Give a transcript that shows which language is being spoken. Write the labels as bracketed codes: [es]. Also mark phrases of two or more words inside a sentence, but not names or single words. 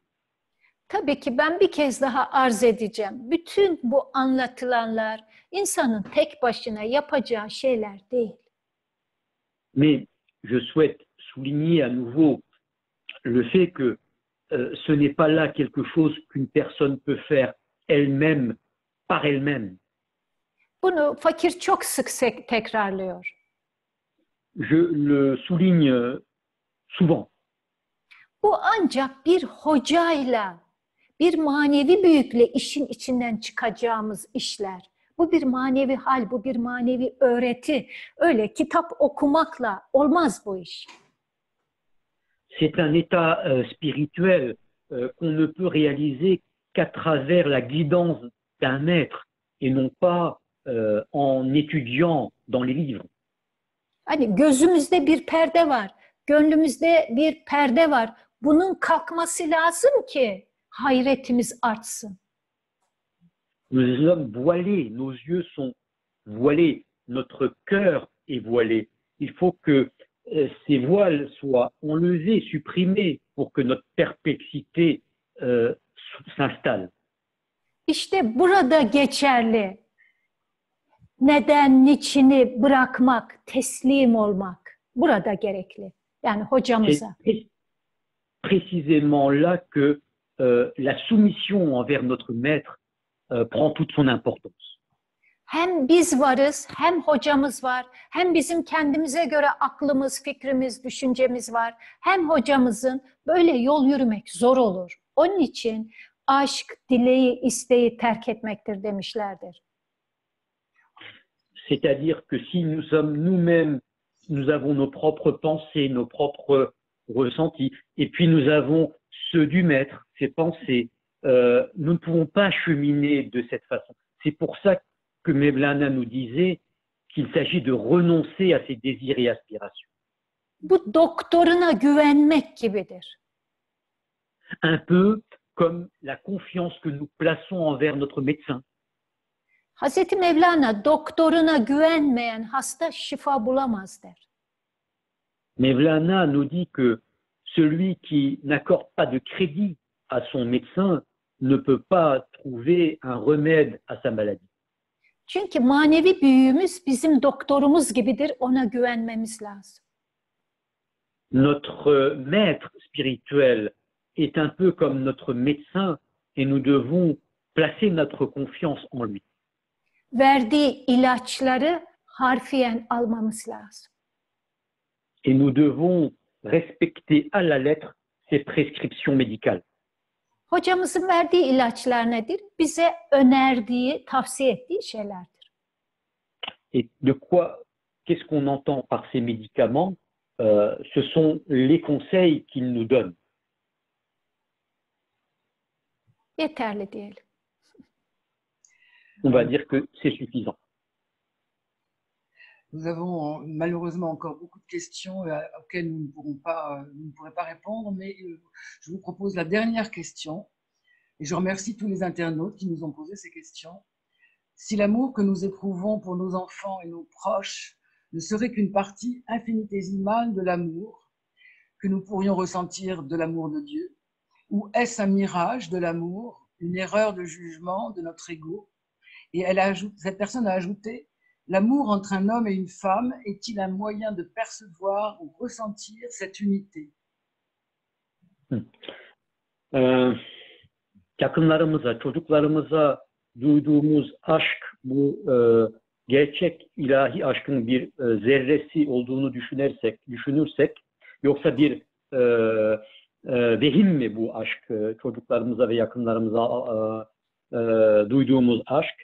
[tr] Tabii ki ben bir kez daha arz edeceğim. Bütün bu anlatılanlar insanın tek başına yapacağı şeyler değil. [fr] Mais je souhaite souligner à nouveau le fait que ce n'est pas là quelque chose qu'une personne peut faire elle-même, par elle-même. [tr] Bunu fakir çok sık tekrarlıyor. [fr] Je le souligne souvent. [tr] Bu ancak bir hocayla, bir manevi büyükle işin içinden çıkacağımız işler. Bu bir manevi hal, bu bir manevi öğreti. Öyle kitap okumakla olmaz bu iş. [fr] C'est un état spirituel qu'on ne peut réaliser qu'à travers la guidance d'un maître et non pas en étudiant dans les livres. [tr] Hani gözümüzde bir perde var, gönlümüzde bir perde var. Bunun kalkması lazım ki hayretimiz artsın. [fr] Nous sommes voilés, nos yeux sont voilés, notre cœur est voilé. Il faut que ces voiles soient enlevés, supprimés pour que notre perplexité s'installe. [tr] İşte burada geçerli. Neden, niçini bırakmak, teslim olmak burada gerekli. Yani hocamıza. [fr] C'est précisément là que la soumission envers notre maître prend toute son importance. [tr] Hem biz varız, hem hocamız var, hem bizim kendimize göre aklımız, fikrimiz, düşüncemiz var. Hem hocamızın böyle yol yürümek zor olur. Onun için aşk, dileği, isteği terk etmektir demişlerdir. [fr] C'est-à-dire que si nous sommes nous-mêmes, nous avons nos propres pensées, nos propres ressentis, et puis nous avons ceux du maître, ses pensées, nous ne pouvons pas cheminer de cette façon. C'est pour ça que Mevlana nous disait qu'il s'agit de renoncer à ses désirs et aspirations. [tr] Bu doktoruna güvenmek gibidir. [fr] Un peu comme la confiance que nous plaçons envers notre médecin. [tr] Hazreti Mevlana doktoruna güvenmeyen hasta şifa bulamaz der. [fr] Mevlana nous dit que celui qui n'accorde pas de crédit à son médecin ne peut pas trouver un remède à sa maladie. [tr] Çünkü manevi büyüğümüz bizim doktorumuz gibidir, ona güvenmemiz lazım. [fr] Notre maître spirituel est un peu comme notre médecin et nous devons placer notre confiance en lui. [tr] Verdiği ilaçları harfiyen almamız lazım. [fr] Et nous devons respecter à la lettre ses prescriptions médicales. [tr] Hocamızın verdiği ilaçlar nedir? Bize önerdiği, tavsiye ettiği şeylerdir. [fr] Et de quoi, qu'est-ce qu'on entend par ces médicaments? Ce sont les conseils qu'il nous donne. [tr] Yeterli diyelim. [fr] On va dire que c'est suffisant. Nous avons malheureusement encore beaucoup de questions auxquelles nous ne pourrons pas répondre, mais je vous propose la dernière question. Et je remercie tous les internautes qui nous ont posé ces questions. Si l'amour que nous éprouvons pour nos enfants et nos proches ne serait qu'une partie infinitésimale de l'amour que nous pourrions ressentir de l'amour de Dieu, ou est-ce un mirage de l'amour, une erreur de jugement de notre ego? Et cette personne a ajouté: l'amour entre un homme et une femme est-il un moyen de percevoir ou ressentir cette unité? [tr] Yakınlarımıza, çocuklarımıza duyduğumuz aşk, bu gerçek ilahi aşkın bir zerresi olduğunu düşünürsek, yoksa bir vehim mi bu aşk, çocuklarımıza ve yakınlarımıza duyduğumuz aşk?